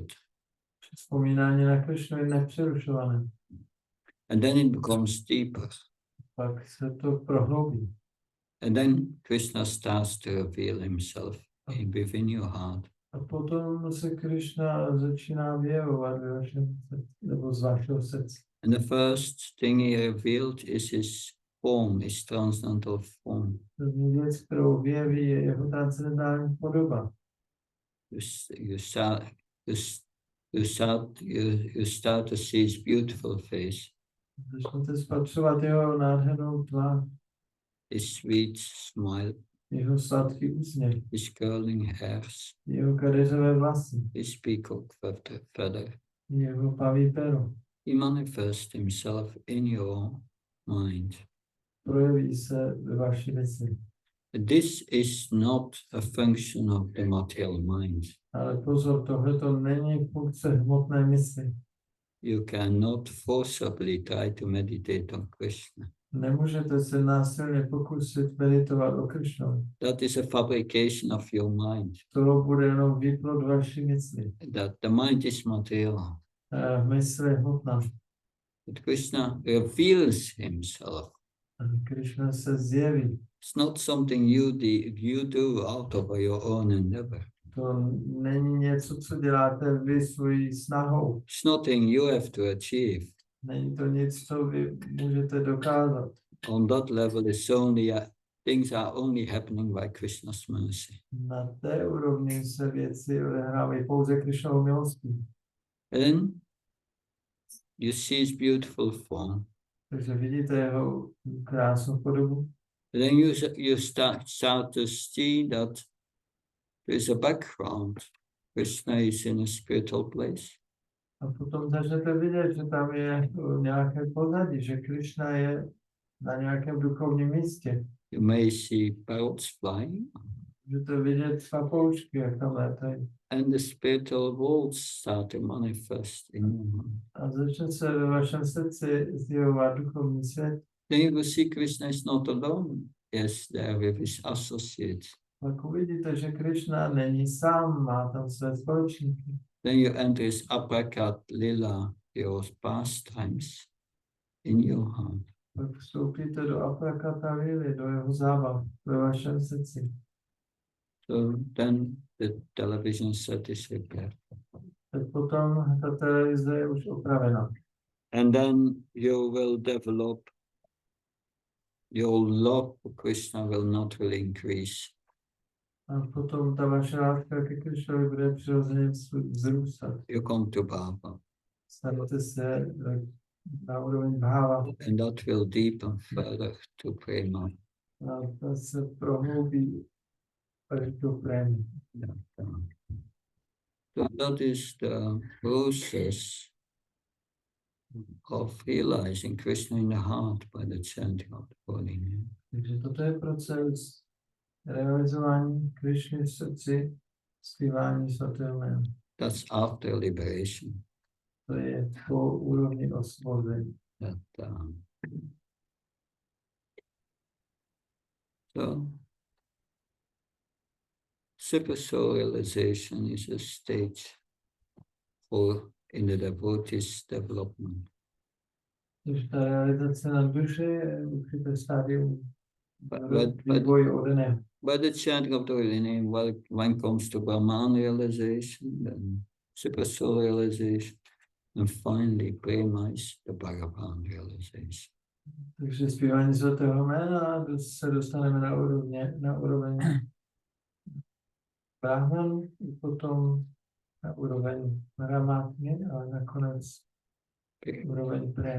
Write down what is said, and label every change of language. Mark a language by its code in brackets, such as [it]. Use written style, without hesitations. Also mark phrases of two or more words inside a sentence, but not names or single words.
[cs] Vzpomínání na Kršnu je nepřerušované. [en] And then it becomes deeper. [cs] Pak se to prohloubí. [en] And then Krishna starts to reveal himself within your heart. [cs] A potom se Kršna začíná vyjevovat ve vašem srdci, nebo z vašeho srdce. [en] And the first thing he revealed is his form, his transcendental form. [cs] První věc, kterou vyjeví, je jeho transcendentální podoba. [en] You start to see his beautiful face, [cs] Začnete spatřovat jeho nádhernou tvář, [en] his sweet smile, [cs] jeho sladký úsměv, [en] his curling hairs, [cs] jeho kadeřové vlasy, [en] his peacock feather. [cs] jeho paví pero. [en] He manifests himself in your mind. [cs] Projeví se ve vaší mysli. [en] This is not a function of the material mind. [cs] Ale pozor, tohle to není funkce hmotné mysli. [en] You cannot forcibly try to meditate on Krishna. [cs] Nemůžete se násilně pokusit meditovat o Kršnovi. [en] That is a fabrication of your mind. [cs] To bude jenom výplod vaší mysli. [en] That the mind is material. [cs] Mysl je hmotná. [en] But Krishna reveals himself. [cs] Krishna se zjeví. [en] It's not something you do out of your own endeavor. [cs] To není něco, co děláte vy svojí snahou. [en] It's nothing you have to achieve. [cs] Není to nic, co vy můžete dokázat. [en] On that level, things are only happening by Krishna's mercy. [cs] Na té úrovni se věci odehrávají pouze Krishnovou milostí. [en] And you see his beautiful form. [cs] Takže vidíte jeho krásnou podobu. [en] And then you start to see that there is a background. Krishna is in a spiritual place. [cs] A potom začnete vidět, že tam je nějaké pozadí, že Krishna je na nějakém duchovním místě. [en] You may see parrots flying. [cs] Můžete vidět papoušky, jak tam létají. [en] And the spiritual worlds start to manifest in your heart. [cs] A začne se ve vašem srdci zjevovat duchovní svět. [en] Then you will see Krishna is not alone. Yes, there with his associates. [cs] Pak uvidíte, že Krishna není sám, má tam své společníky. [en] Then you enter his [sa] aprakat lila, [en] your pastimes, in your heart. [cs] Pak vstoupíte do [sa] aprakata lily, [cs] do jeho zábav, ve vašem srdci. [en] So then the television set is repaired. [cs] Tak potom ta televize je už opravena. [en] And then you will develop, your love for Krishna will not really increase. [cs] A potom ta vaše láska ke Krishnovi bude přirozeně vzrůstat. [en] You come to Bhava. [cs] Stanete se na úroveň bháva. [en] And that will deepen further to prema. [cs] A ta se prohloubí až do prémy. [en] So that is the process of realizing Krishna in the heart by the chanting of the holy name. [cs] Takže toto je proces realizování Krishny v srdci, zpívání svatého jména. [en] That's after liberation. [cs] To je po úrovni osvobození. [en] that so super realization is a stage in the devotee's development. [cs] Když ta realizace na duši je určité stádium [en] But [cs] vývoje odené. [en] by the chanting of the holy name, one comes to Brahman realization, then super soul realization, and finally prema is the Bhagavan realization. [cs] Takže zpívání svatého jména se dostaneme na úroveň Brahmanu, potom na úroveň Paramatmy, ale nakonec úroveň Prem.